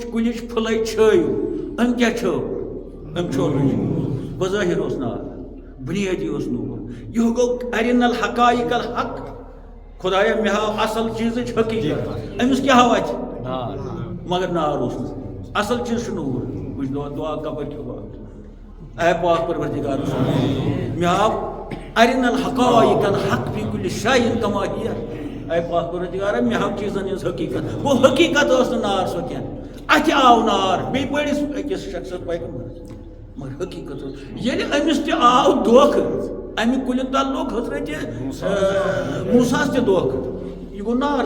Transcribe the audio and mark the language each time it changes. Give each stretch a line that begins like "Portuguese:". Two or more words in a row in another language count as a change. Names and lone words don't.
Kashmiri: کُلِچ پھٕلے چھٲیِو أمۍ کیٛاہ چھٲو أمۍ چھو نہٕ بظٲہِر اوس نار بُنیٲدی اوس نوٗر یہِ گوٚو
Arabic: ارِن الحقایق الحق
Kashmiri: خۄدایا مےٚ ہاو اصل چیٖزٕچ حقیٖقت أمِس کیٛاہ ہاو اتہِ مگر نار اوس نہٕ اصل چیٖز چھُ نوٗر بہٕ چھُس دعا کپٲرۍ کھیوٚو اے پاک پروردگار مےٚ ہاو
Arabic: ارن الحقائق الحق فی کُلہِ شیء کما ہِیَ
Kashmiri: اے پاک پروردگارا مےٚ ہاو چیٖزن ہٕنٛز حقیٖقت گوٚو حقیٖقت ٲس نہٕ نار سۄ کینٛہہ اتہِ آو نار بیٚیہِ بٔڑِس أکِس شخصس پیغمبرس مگر حقیٖقت اوس ییٚلہِ أمِس تہِ آو دھوکہٕ امہِ کُلہِ تل لوٚگ حضرت موساہس تہِ دھوکہٕ یہِ گوٚو نار